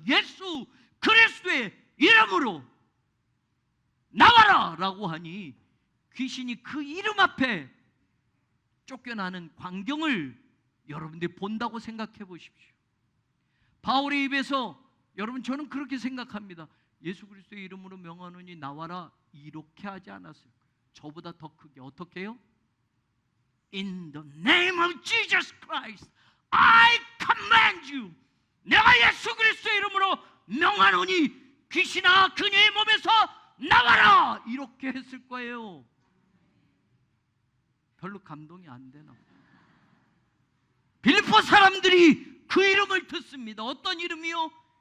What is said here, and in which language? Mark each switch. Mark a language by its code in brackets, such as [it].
[ko] 예수 그리스도의 이름으로 나와라 라고 하니 귀신이 그 이름 앞에 쫓겨나는 광경을 여러분들이 본다고 생각해 보십시오. 바울의 입에서, 여러분 저는 그렇게 생각합니다. 예수 그리스도의 이름으로 명하노니 나와라, 이렇게 하지 않았어요. 저보다 더 크게 어떻게 해요? [en] In the name of Jesus Christ, I command you. [ko] 내가 예수 그리스도의 이름으로 명하노니 귀신아 그녀의 몸에서 나와라, 이렇게 했을 거예요. 별로 감동이 안 되나? 빌립보 사람들이 그 이름을 듣습니다. 어떤 이름이요?